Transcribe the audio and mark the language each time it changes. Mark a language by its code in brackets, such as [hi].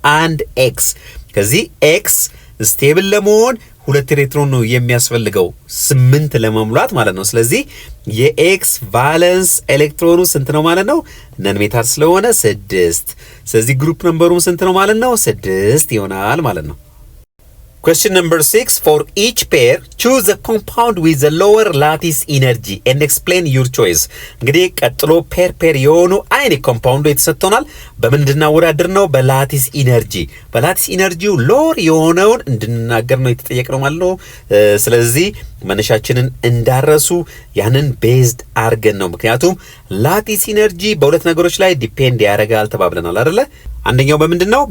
[am] 1 ኤክስ። ከዚህ ኤክስ ስቴብል ለመሆን 2 ኤሌክትሮን ነው የሚያስፈልገው 8 ለመሙላት ማለት ነው። ስለዚህ የኤክስ ቫለንስ ኤሌክትሮኑ ስንት ነው ማለት ነው? ነን ሜታል ስለሆነ 6። ስለዚህ ግሩፕ ነምበሩ ስንት ነው ማለት ነው? 6 ይሆናል ማለት ነው። [en] Question number 6. For each pair, choose a compound with the lower lattice energy and explain your choice. [am] እንግዲህ ቀጥሎ ፔር የሆኑ አይኒክ ኮምፓውንዱ የተሰጥቶናል። በምንድን እናወዳድር ነው? በላቲስ ኢነርጂ። በላቲስ ኢነርጂው ሎር የሆነውን እንድንናገር ነው የተጠየቅነው ማለት ነው። ስለዚህ መነሻችንን እንዳረሱ ያንን ቤዝድ አርገን ነው። ምክንያቱም ላቲስ ኢነርጂ በሁለት ነገሮች ላይ ዲፔንድ ያደርጋል ተባብለናል አይደለ? አንደኛው በምንድን ነው?